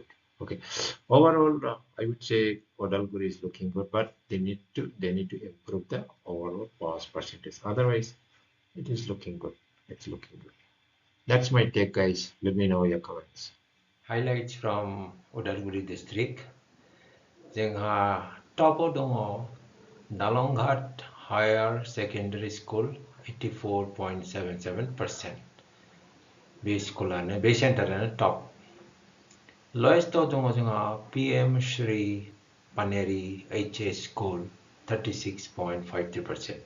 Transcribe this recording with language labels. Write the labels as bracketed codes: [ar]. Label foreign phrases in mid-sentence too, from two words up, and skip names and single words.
[en] Okay, overall, I would say Udalguri is looking good, but they need to improve the overall pass percentage. Otherwise, it is looking good. It's looking good. That's my take, guys. Let me know your comments. Highlights from Udalguri district. [brx] जोंहा टपाव दङ Dalonghat Higher Secondary School 84.77%. बे स्कुलानो बे सेन्टारानो टप. Lowest दङ जोंहा PM Shri Paneri HS School 36.53%.